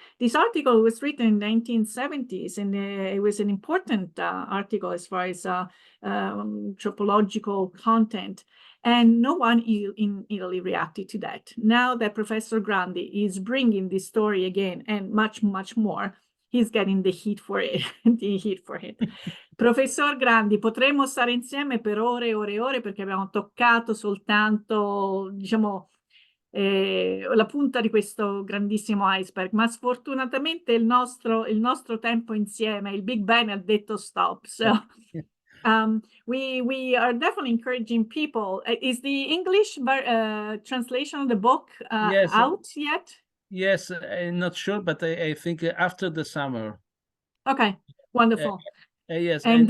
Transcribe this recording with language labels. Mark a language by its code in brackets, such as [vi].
[en] This article was written in the 1970s, and it was an important article as far as anthropological content. And no one in Italy reacted to that. Now that Professor Grandi is bringing this story again and much, much more, he's getting the heat for it. The heat for it. [it] Professor Grandi, potremmo stare insieme per ore e ore e ore perché abbiamo toccato soltanto, diciamo, la punta di questo grandissimo iceberg, ma sfortunatamente il nostro tempo insieme, il Big Bang ha detto stop. [en] So we are definitely encouraging people. Is the English translation of the book Yes, out yet? yes, I'm not sure, but I think after the summer. Okay, Uh, wonderful. yes, And